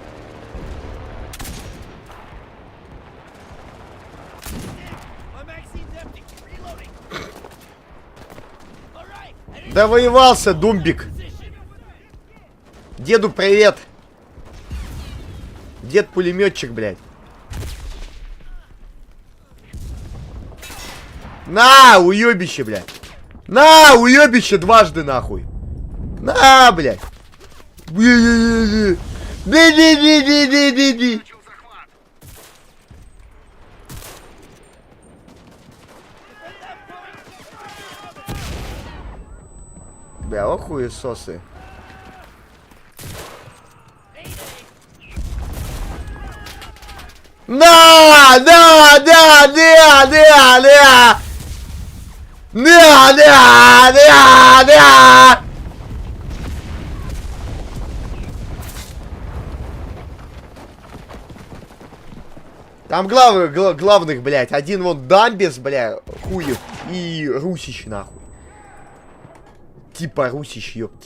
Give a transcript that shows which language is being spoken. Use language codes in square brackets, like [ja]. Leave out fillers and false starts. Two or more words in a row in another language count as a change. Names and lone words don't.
[en] my magazine's empty. Reloading. All right. And [ru] Довоевался, думбик. [en] position. [ru] Деду привет. Дед пулеметчик, блядь. На, уебище, блядь. На, уебище дважды, нахуй. На, блядь. Ди-ди-ди-ди-ди-ди-ди. Начал захват. Бля, о хуесосы. На, да, да, да, да, да. Да, да, да, да. Там главных, блядь, один вон Дамбес, бля, хуев, и Русич, нахуй. Типа Русич, ёпт.